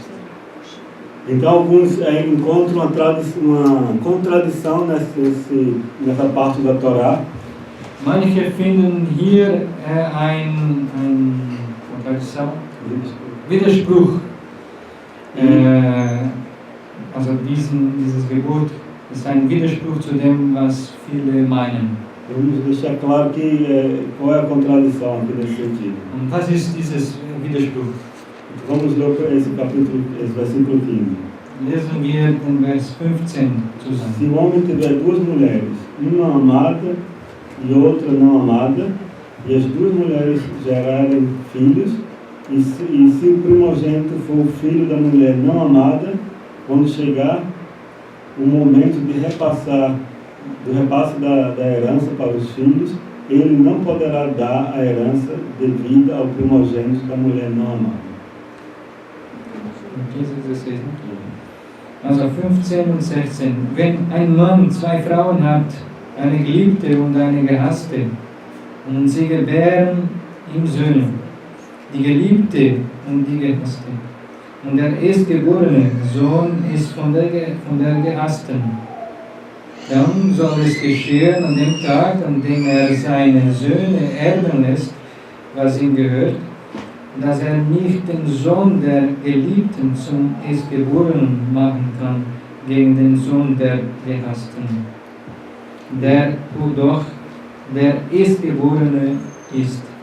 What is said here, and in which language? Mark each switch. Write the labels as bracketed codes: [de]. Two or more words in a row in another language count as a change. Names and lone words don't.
[pt] Então alguns encontram uma contradição nessa parte da Torá. [de] Manche finden hier Widerspruch. Also dieses Gebot ist ein Widerspruch zu dem, was viele meinen. [pt] Vamos deixar claro qual é a contradição aqui nesse sentido. [de] Und was ist dieses Widerspruch? [pt] Vamos ler esse versículo 15. [de] Lesen wir den Vers 15 zusammen. [pt] Se o homem tiver duas mulheres, uma amada e outra não amada, e as duas mulheres gerarem filhos, e se o primogênito for o filho da mulher não amada, quando chegar o momento de repasse da herança para os filhos, ele não poderá dar a herança devida ao primogênito da mulher não amada. [de] Also 15 und 16. Wenn ein Mann zwei Frauen hat, eine Geliebte und eine Gehasste, und sie gebären ihm Söhne, die Geliebte und die Gehasste, und der erstgeborene Sohn ist von der Gehassten, dann soll es geschehen an dem Tag, an dem seine Söhne erben lässt, was ihm gehört, dass nicht den Sohn der Geliebten zum Erstgeborenen machen kann gegen den Sohn der Gehassten, der doch der Erstgeborene ist.